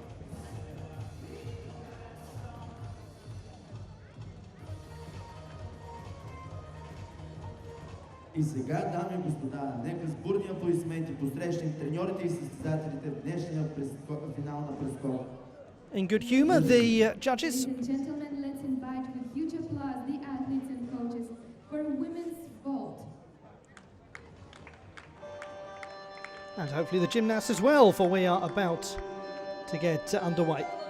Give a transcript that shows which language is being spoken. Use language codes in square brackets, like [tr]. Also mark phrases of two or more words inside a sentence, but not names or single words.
[bg] И сега, дами и господа, нека с бурни аплодисменти посрещнем треньорите и състезателите в днешния финал на прескок. [en] In good humour, the judges. Ladies and gentlemen, let's invite with huge applause the athletes and coaches for women's vault. And hopefully the gymnasts as well, for we are about to get underway.